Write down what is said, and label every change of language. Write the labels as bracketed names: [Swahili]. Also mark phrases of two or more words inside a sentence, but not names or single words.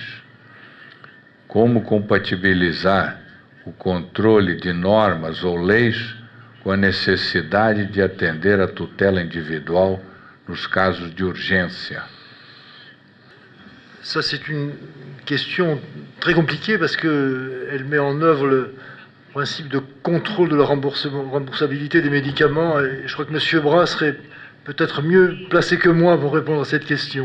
[Portuguese] Como compatibilizar o controle de normas ou leis com a necessidade de atender à tutela individual nos casos de urgência? [French] Ça, c'est une question très compliquée parce qu'elle met en œuvre le principe de contrôle de la remboursabilité des médicaments. Et je crois que M. Bras serait peut-être mieux placé que moi pour répondre à cette question.